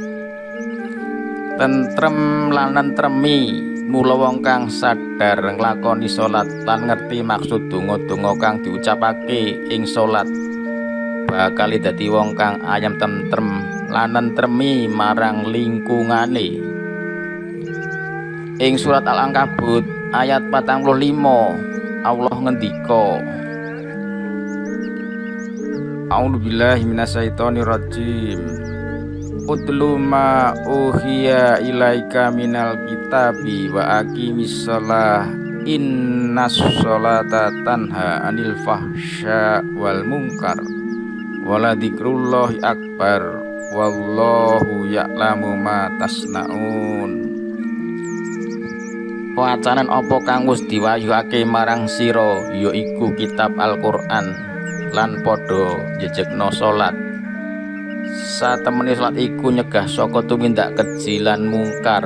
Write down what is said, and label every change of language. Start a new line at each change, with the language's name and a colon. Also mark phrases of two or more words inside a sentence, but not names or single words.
Javanese: Tentrem lan nentremi mula wong kang sadar nglakoni salat lan ngerti maksud donga-donga kang diucapake ing salat bakal dadi wong kang ayam tentrem lan nentremi marang lingkungane. Ing surat Al-Ankabut ayat 45 Allah ngendika,
Arabic: أعوذ بالله من الشيطان الرجيم. اتل ما أوحي إليك من الكتاب وأقم الصلاة إن الصلاة تنهى عن الفحشاء والمنكر ولذكر الله أكبر والله يعلم ما تصنعون.
Javanese: Wacanan apa kang wis diwahyuake marang sira yaiku kitab Al-Qur'an lan padha jejegna salat. Satemene salat iku nyegah saka tumindak keji lan mungkar.